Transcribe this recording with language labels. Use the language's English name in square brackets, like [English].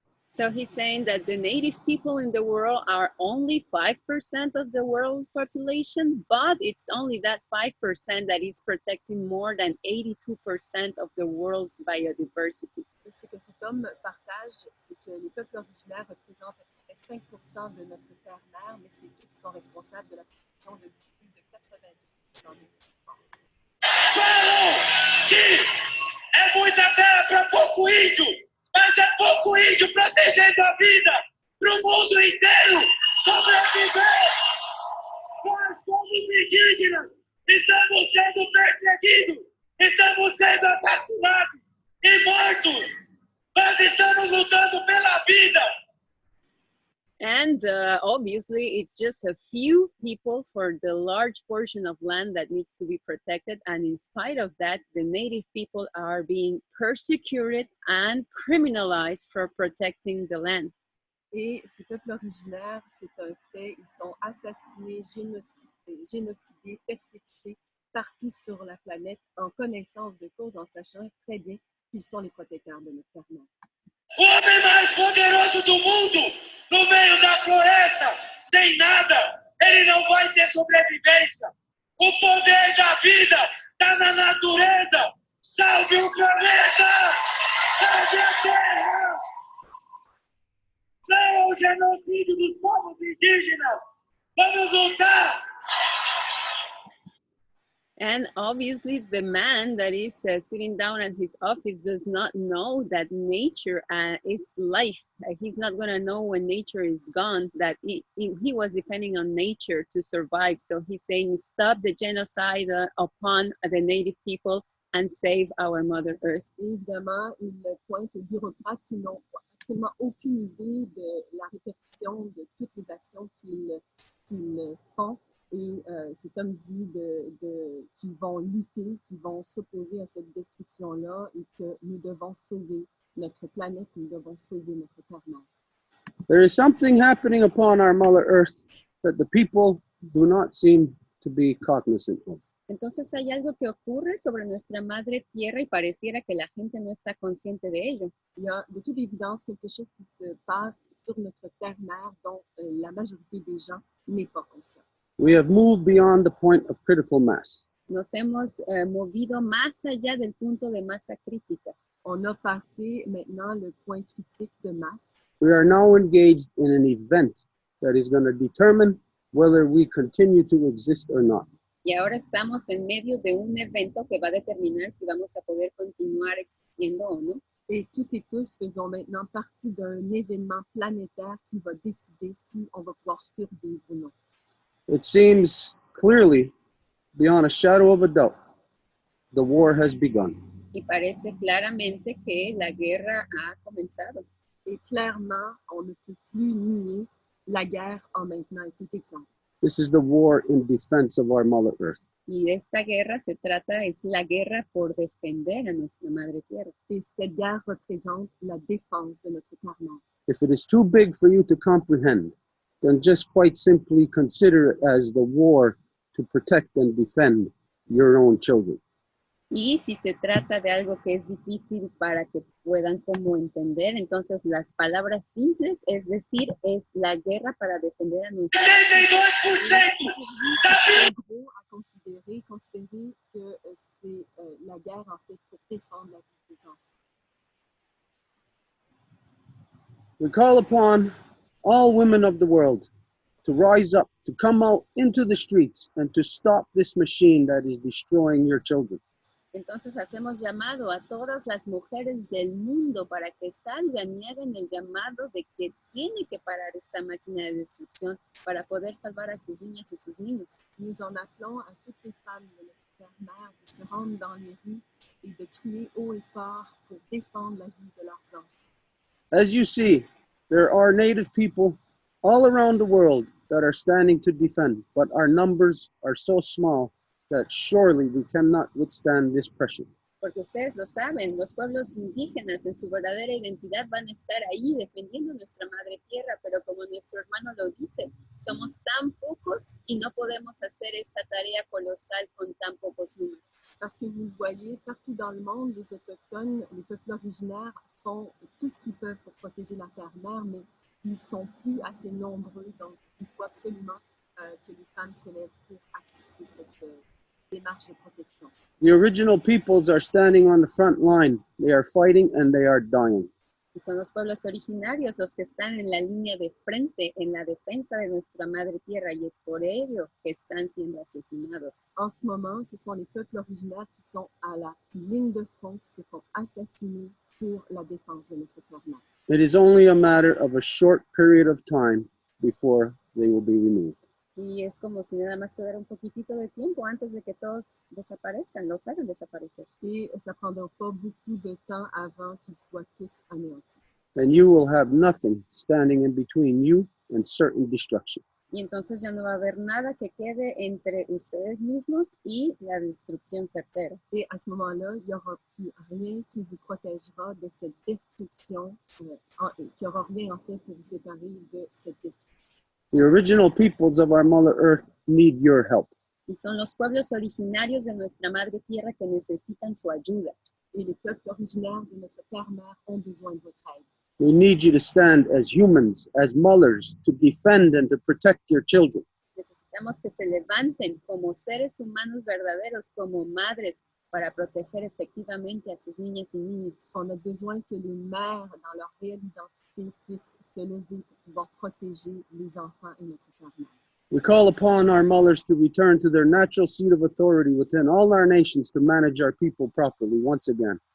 [English] So he's saying that the native people in the world are only 5% of the world population, but it's only that 5% that is protecting more than 82% of the world's biodiversity. [French] Ce que cet homme partage, c'est que les peuples originaires représentent à peu près 5% de notre terre-mère, mais c'est eux qui sont responsables de la protection de plus de 90% des territoires. [Portuguese] Falam que é muita terra para pouco índio, mas é pouco índio protegendo a vida para o mundo inteiro sobreviver. Nós, povos indígenas, estamos sendo perseguidos, estamos sendo assassinados e mortos. Nós estamos lutando pela vida. [English] And obviously, it's just a few people for the large portion of land that needs to be protected. And in spite of that, the native people are being persecuted and criminalized for protecting the land. [French] Et ces peuples originaires, c'est un fait, ils sont assassinés, génocidés, persécutés partout sur la planète en connaissance de cause, en sachant très bien qu'ils sont les protecteurs de notre terre. [Portuguese] O homem mais poderoso do mundo, no meio da floresta, sem nada, ele não vai ter sobrevivência. O poder da vida está na natureza. Salve o planeta! Salve a terra! Não o genocídio dos povos indígenas! Vamos lutar! [English] And obviously, the man that is sitting down at his office does not know that nature is life. He's not going to know when nature is gone, that he was depending on nature to survive. So he's saying, stop the genocide upon the native people and save our Mother Earth. [French] Évidemment, il pointe aux bureaucrates qui n'ont absolument aucune idée de la répercussion de toutes les actions qu'ils font Et c'est comme dit qui vont lutter, qui vont s'opposer à cette destruction-là et que nous devons sauver notre planète, nous devons sauver notre terre-mère. [English] There is something happening upon our Mother Earth that the people do not seem to be cognizant of. [Spanish] Entonces hay algo que ocurre sobre nuestra madre tierra y pareciera que la gente no está consciente de ello. [French] Il y a de toute évidence quelque chose qui se passe sur notre terre-mère dont la majorité des gens n'est pas conscient. [English] We have moved beyond the point of critical mass. [Spanish] Nos hemos movido más allá del punto de masa crítica. [French] On a passé maintenant le point critique de masse. [English] We are now engaged in an event that is going to determine whether we continue to exist or not. [Spanish] Y ahora estamos en medio de un evento que va a determinar si vamos a poder continuar existiendo o no. [French] Et toutes et tous faisons maintenant partie d'un événement planétaire qui va décider si on va pouvoir survivre ou non. [English] It seems clearly, beyond a shadow of a doubt, the war has begun. [Spanish] Y parece claramente que la guerra ha comenzado. [French] Et clairement, on ne peut plus nier, la guerre a maintenant été déclarée. [English] This is the war in defense of our Mother Earth. [Spanish] Y esta guerra es la guerra por defender a nuestra madre tierra. [French] Et cette guerre représente la défense de notre terre-mère. [English] If it is too big for you to comprehend, then just quite simply consider it as the war to protect and defend your own children. [Spanish] Y si se trata de algo que es difícil para que puedan como entender, entonces las palabras simples, es decir, es la guerra para defender a nuestra 72% [French] À considérer que c'est la guerre en fait pour défendre la vie des enfants. [English] We call upon all women of the world to rise up, to come out into the streets and to stop this machine that is destroying your children. [Spanish] Entonces hacemos llamado a todas las mujeres del mundo para que salgan y hagan el llamado de que tiene que parar esta máquina de destrucción para poder salvar a sus niñas y sus niños. [French] Nous en appelons à toutes les femmes de notre terre-mère de se rendre dans les rues et de crier haut et fort pour défendre la vie de leurs enfants. [English] As you see, there are native people all around the world that are standing to defend, but our numbers are so small that surely we cannot withstand this pressure. [Spanish] Porque ustedes lo saben, los pueblos indígenas en su verdadera identidad van a estar ahí defendiendo nuestra madre tierra, pero como nuestro hermano lo dice, somos tan pocos y no podemos hacer esta tarea colosal con tan pocos números. [French] Parce que vous voyez, partout dans le monde, les autochtones, les peuples originaires font tout ce qu'ils peuvent pour protéger la terre-mère, mais ils ne sont plus assez nombreux, donc il faut absolument que les femmes se lèvent pour assister cette démarche de protection. [English] The original peoples are standing on the front line. They are fighting and they are dying. [Spanish] Y son los pueblos originarios los que están en la línea de frente en la defensa de nuestra madre tierra y es por ello que están siendo asesinados. [French] En ce moment, ce sont les peuples originaires qui sont à la ligne de front, qui se font assassiner pour la défense de notre terre-mère. [English] It is only a matter of a short period of time before they will be removed. [Spanish] Y es como si nada más quedara un poquitito de tiempo antes de que todos desaparezcan, los hagan desaparecer. [French] Et ça ne prendra pas beaucoup de temps avant qu'ils soient tous anéantis. [English] And you will have nothing standing in between you and certain destruction. [Spanish] Y entonces ya no va a haber nada que quede entre ustedes mismos y la destrucción certera. [French] Et à ce moment-là, il n'y aura plus rien qui vous protégera de cette destruction, il n'y aura rien en fait pour vous séparer de cette destruction. [English] The original peoples of our Mother Earth need your help. [Spanish] Y son los pueblos originarios de nuestra madre tierra que necesitan su ayuda. [French] Et les peuples originaires de notre terre-mère ont besoin de votre aide. [English] We need you to stand as humans, as mothers, to defend and to protect your children. [Spanish] Necesitamos que se levanten como seres humanos verdaderos, como madres, para proteger efectivamente a sus niñas y niños. [French] On a besoin que les mères, dans leur réelle identité, puissent se lever pour pouvoir protéger les enfants et notre terre-mère. [English] We call upon our mothers to return to their natural seat of authority within all our nations to manage our people properly once again.